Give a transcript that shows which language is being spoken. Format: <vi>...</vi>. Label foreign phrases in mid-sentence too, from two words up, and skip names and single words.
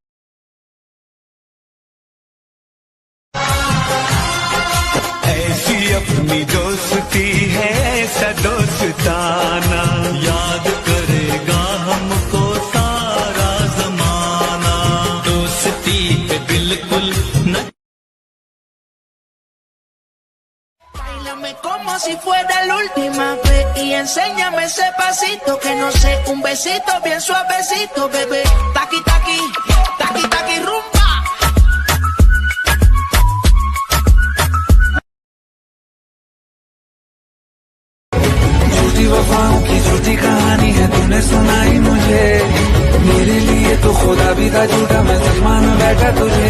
<hi>ऐसी अपनी दोस्ती है, ऐसा दोस्ताना, याद करेगा हमको सारा जमाना। दोस्ती पे बिल्कुल न</hi> <es>Báilame como si fuera la última vez y enséñame ese pasito que no sé, un besito bien suavecito, bebé. Taqui taqui, taqui taqui rumba.</es> <hi>झूठी वफाओं की झूठी कहानी है तूने सुनाई मुझे, मेरे लिए तो खुदा भी था झूठा, मैं सलमान बैठा तुझे।</hi>